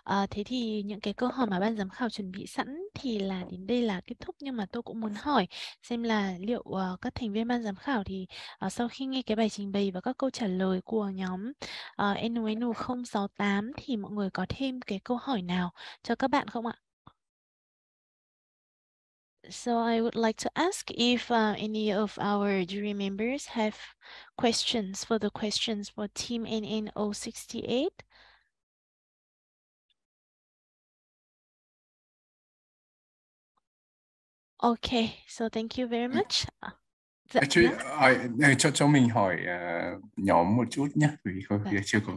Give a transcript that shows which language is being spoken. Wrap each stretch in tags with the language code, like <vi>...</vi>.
<vi>Thế thì những cái câu hỏi mà ban giám khảo chuẩn bị sẵn thì là đến đây là kết thúc, nhưng mà tôi cũng muốn hỏi xem là liệu các thành viên ban giám khảo thì sau khi nghe cái bài trình bày và các câu trả lời của nhóm NUN068 thì mọi người có thêm cái câu hỏi nào cho các bạn không ạ?</vi> <en>So I would like to ask if any of our jury members have questions for team NN068. Okay, so thank you very much.</en> <vi>Dạ, Actually, cho mình hỏi nhóm một chút nhé, vì chưa có</vi>